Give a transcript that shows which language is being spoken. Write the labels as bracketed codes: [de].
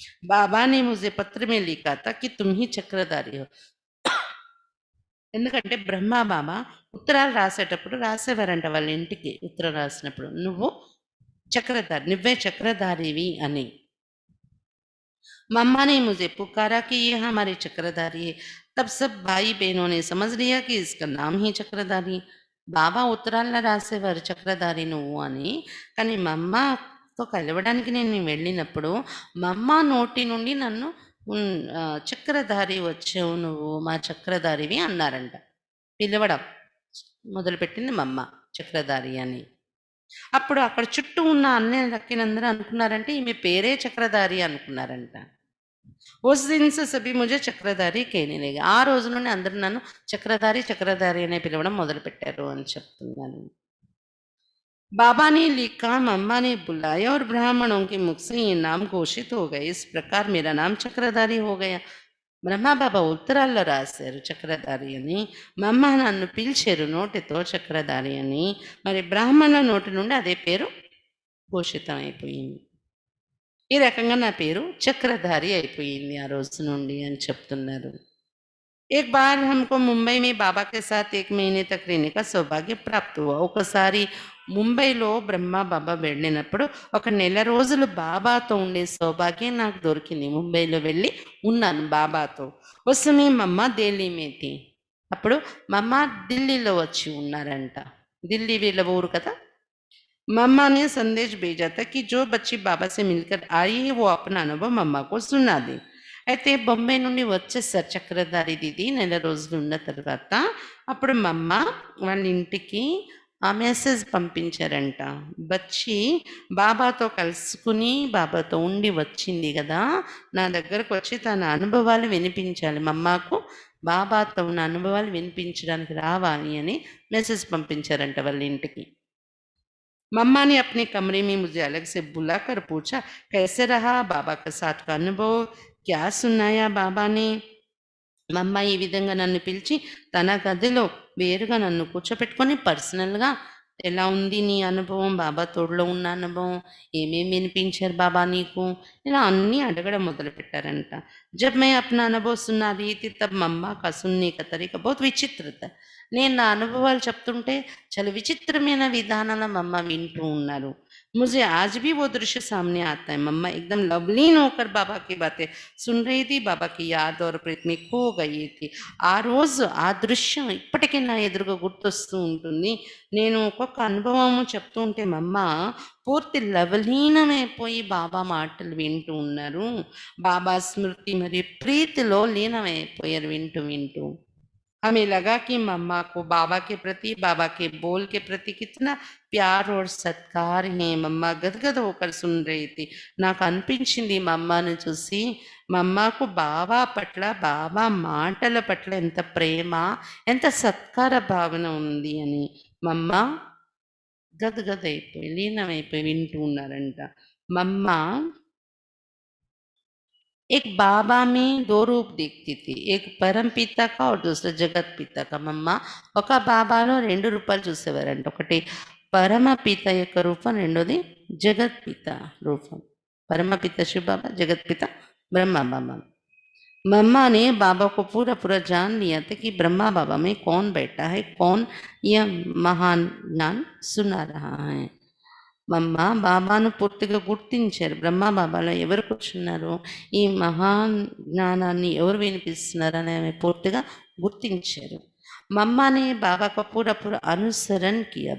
[hi] బాబానే ముझे పత్ర में लिखा था कि तुम ही చక్రధారి हो. [te] ఎందుకంటే బ్రహ్మ బాబా ఉత్తరాలు రాసేటప్పుడు రాసేవారంట వాళ్ళ ఇంటికి. ఉత్తరం రాసినప్పుడు నువ్వు चक्रधारी, "నువ్వే చక్రధారివి" అని. [hi] मम्मा ने मुझे पुकारा कि ये हमारे चक्रधारी है। तब सब भाई-बहनों ने समझ लिया कि इसका नाम ही చక్రధారి. [te] బాబా ఉత్తరాల్లో రాసేవారు చక్రధారి నువ్వు అని. కానీ మమ్మతో కలవడానికి నేను వెళ్ళినప్పుడు, మమ్మ నోటి నుండి నన్ను చక్రధారి వచ్చావు నువ్వు, మా చక్రధారివి అన్నారంట. పిలవడం మొదలుపెట్టింది మమ్మ చక్రధారి అని. అప్పుడు అక్కడ చుట్టూ ఉన్న అన్నలకినందరూ అనుకున్నారంటే ఈమె పేరే చక్రధారి అనుకున్నారంట. [hi] ఉస్ దిన్ సే సభీ ముझे చక్రధారి कहने लगे. [te] ఆ రోజు నుండి అందరూ నన్ను చక్రధారి, చక్రధారి అనే పిలవడం మొదలుపెట్టారు అని చెప్తున్నాను. [hi] बाबा ने लिखा, मम्मा ने बुलाया और ब्राह्मणों के मुख से ये नाम घोषित हो गए. इस प्रकार मेरा नाम చక్రధారి हो गया. [te] బ్రహ్మబాబా ఉత్తరాల్లో రాశారు చక్రధారి అని. మమ్మ నన్ను పిలిచారు నోటితో చక్రధారి అని. మరి బ్రాహ్మణుల నోటి నుండి అదే పేరు ఘోషితం అయిపోయింది. ఈ రకంగా నా పేరు చక్రధారి అయిపోయింది ఆ రోజు నుండి అని చెప్తున్నారు. [hi] एक बार हमको मुंबई में बाबा के साथ 1 महीने तक रहने का सौभाग्य प्राप्त हुआ. [te] ఒకసారి ముంబైలో బ్రహ్మ బాబా వెళ్ళినప్పుడు ఒక నెల రోజులు బాబాతో ఉండే సౌభాగ్యం నాకు దొరికింది. ముంబైలో వెళ్ళి ఉన్నాను బాబాతో. [hi] उस समय मम्मा दिल्ली में थी. [te] అప్పుడు మమ్మ ఢిల్లీలో వచ్చి ఉన్నారంట. ఢిల్లీ వీళ్ళ ఊరు కదా. [hi] मम्मा ने संदेश भेजा था कि जो बच्ची बाबा से मिलकर आई है वो अपना अनुभव मम्मा को सुना दे. [te] అయితే బొంబాయి నుండి వచ్చేసారు చక్రధారి దీది నెల రోజులు ఉన్న తర్వాత. అప్పుడు మమ్మ వాళ్ళ ఇంటికి ఆ మెసేజ్ పంపించారంట. వచ్చి బాబాతో కలుసుకుని బాబాతో ఉండి వచ్చింది కదా, నా దగ్గరకు వచ్చి తన అనుభవాలు వినిపించాలి, మమ్మకు బాబాతో ఉన్న అనుభవాలు వినిపించడానికి రావాలి అని మెసేజ్ పంపించారంట వాళ్ళ ఇంటికి. [hi] मम्मा ने अपने कमरे में मुझे अलग से बुलाकर पूछा, कैसे रहा बाबा के साथ का अनुभव, क्या सुनाया बाबा ने. [te] మమ్మ ఈ విధంగా నన్ను పిలిచి తన గదిలో వేరుగా నన్ను కూర్చోపెట్టుకొని పర్సనల్గా ఎలా ఉంది నీ అనుభవం, బాబా తోడులో ఉన్న అనుభవం, ఏమేమి వినిపించారు బాబా నీకు, ఇలా అన్నీ అడగడం మొదలుపెట్టారంట. [hi] जब मैं अपना अनुभव सुना रही थी तब मम्मा का सुनने का तरीका बहुत विचित्र था. [te] నేను నా అనుభవాలు చెప్తుంటే చాలా విచిత్రమైన విధానాల మమ్మ వింటూ ఉన్నారు. [hi] मुझे आज भी वो दृश्य सामने आता है. मम्मा एकदम लवलीन होकर बाबा की बातें सुन रही थी. बाबा की याद और प्रीत में खो गई थी. [te] ఆ రోజు ఆ దృశ్యం ఇప్పటికీ నా ఎదురుగా గుర్తొస్తూ ఉంటుంది. నేను ఒక్కొక్క అనుభవము చెప్తూ ఉంటే మమ్మ పూర్తి లవలీనమైపోయి బాబా మాటలు వింటూ ఉన్నారు. బాబా స్మృతి మరియు ప్రీతిలో లీనమైపోయారు వింటూ వింటూ. [hi] हमें लगा कि मम्मा को बाबा के प्रति, बाबा के बोल के प्रति कितना प्यार और सत्कार है. मम्मा गदगद होकर सुन रही थी. [te] నాకు అనిపించింది మమ్మను చూసి, మమ్మకు బాబా పట్ల, బాబా మాటల పట్ల ఎంత ప్రేమ, ఎంత సత్కార భావన ఉంది అని. మమ్మ గదగదైపోయి లీనమైపోయి వింటూ ఉన్నారంట. [hi] మమ్మ एक बाबा में 2 रूप देखती थी. एक परम पिता का और दूसरा जगत पिता का. [te] మమ్మ ఒక బాబాలో 2 రూపాలు చూసేవారంట. ఒకటి పరమపిత యొక్క రూపం, రెండోది జగత్పిత రూపం. [hi] परमपित शिव बाबा, जगत पिता ब्रह्मा बाबा. मम्मा ने बाबा को पूरा पूरा जान लिया था कि ब्रह्मा बाबा में कौन बैठा है, कौन यह महान ज्ञान सुना रहा है. [te] మమ్మ బాబాను పూర్తిగా గుర్తించారు. బ్రహ్మ బాబాలో ఎవరు కూర్చున్నారు, ఈ మహాన్ జ్ఞానాన్ని ఎవరు వినిపిస్తున్నారు అని ఆమె పూర్తిగా గుర్తించారు. [hi] मम्मा ने बाबा का पूरा पूरा अनुसरण किया.